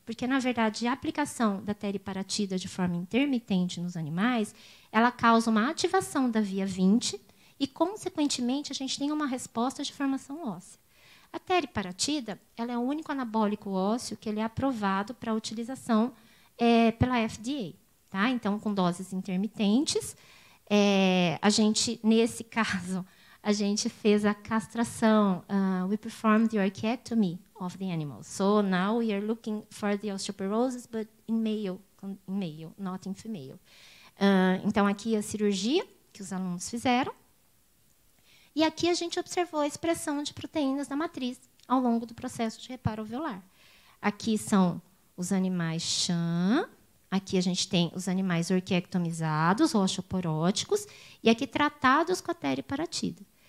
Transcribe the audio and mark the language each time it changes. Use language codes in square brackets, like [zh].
[pt] Porque, na verdade, a aplicação da teriparatida de forma intermitente nos animais, ela causa uma ativação da via 20 e, consequentemente, a gente tem uma resposta de formação óssea. A teriparatida ela é o único anabólico ósseo que ele é aprovado para utilização pela FDA. Tá? Então, com doses intermitentes, a gente, nesse caso, a gente fez a castração. [en] We performed the orchiectomy of the animals. So now we are looking for the osteoporosis, but in male, not in female. [pt] Então, aqui a cirurgia que os alunos fizeram. E aqui a gente observou a expressão de proteínas da matriz ao longo do processo de reparo alveolar. Aqui são os animais chã. Aqui a gente tem os animais orquiectomizados, osteoporóticos, e aqui tratados com a teriparatida.